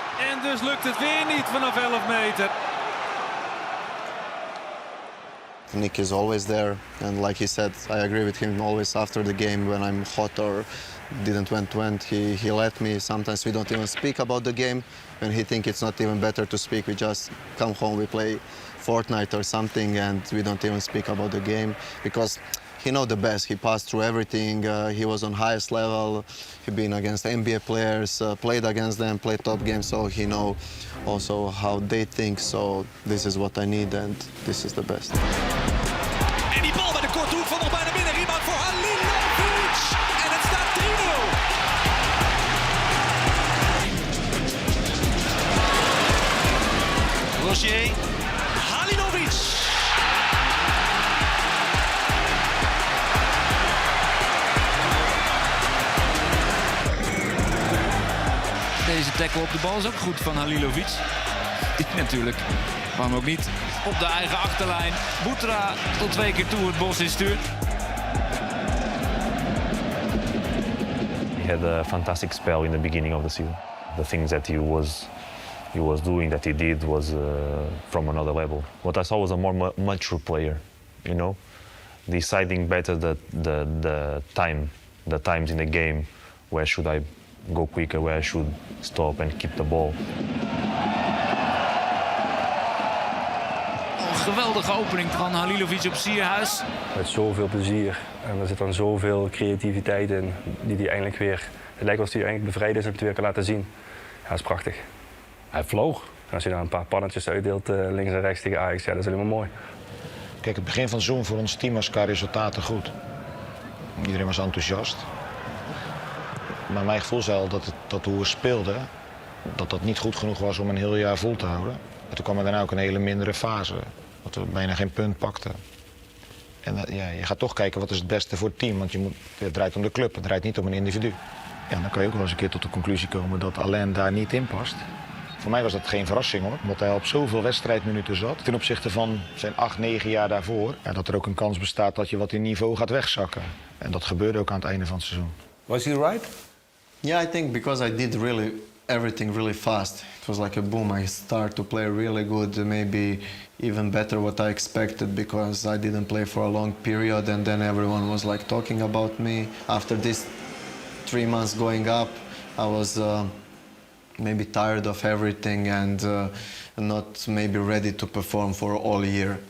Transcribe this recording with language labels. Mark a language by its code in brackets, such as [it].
[nl] En dus lukt het weer niet vanaf 11 meter. [en] Nick is always there, and like he said, I agree with him always after the game when I'm hot or didn't went. He let me. Sometimes we don't even speak about the game. When he think it's not even better to speak, we just come home, we play Fortnite or something, and we don't even speak about the game because he know the best. He passed through everything. He was on highest level. He been against NBA players, played against them, played top games, so he know also how they think. So this is what I need, and this is the best. [nl] En die bal bij de korte hoek van nog bijna binnen. Rebound voor Halilović. En het staat 3-0. Rozier. Halilović. Deze tackle op de bal is ook goed van Halilović. Die natuurlijk, waarom ook niet, op de eigen achterlijn. Boetra tot 2 keer toe het bos instuurt. [en] He had a fantastic spell in the beginning of the season. The things that he was doing, that he did, was from another level. What I saw was a more mature player, you know, deciding better the times in the game. Where should I go quicker, where I should stop and keep the ball. [nl] Een geweldige opening van Halilović op Sierhuis. Met zoveel plezier en er zit dan zoveel creativiteit in die hij eindelijk weer... Het lijkt alsof hij eigenlijk bevrijd is en het weer kan laten zien. Ja, dat is prachtig. Hij vloog. En als je daar een paar pannetjes uitdeelt links en rechts tegen Ajax, ja, dat is helemaal mooi. Kijk, het begin van het seizoen voor ons team was qua resultaten goed. Iedereen was enthousiast. Maar mijn gevoel zei al dat hoe we speelden, dat niet goed genoeg was om een heel jaar vol te houden. En toen kwam er daarna ook een hele mindere fase, dat we bijna geen punt pakten. En ja, je gaat toch kijken wat is het beste voor het team, want het draait om de club, het draait niet om een individu. Ja, dan kan je ook wel eens een keer tot de conclusie komen dat Alen daar niet in past. Voor mij was dat geen verrassing hoor, omdat hij op zoveel wedstrijdminuten zat. Ten opzichte van zijn 8, 9 jaar daarvoor, ja, dat er ook een kans bestaat dat je wat in niveau gaat wegzakken. En dat gebeurde ook aan het einde van het seizoen. [en] Was he right? Yeah, I think because I did everything really fast. It was like a boom. I started to play really good, maybe even better what I expected because I didn't play for a long period and then everyone was like talking about me. After this 3 months going up, I was maybe tired of everything and not maybe ready to perform for all year.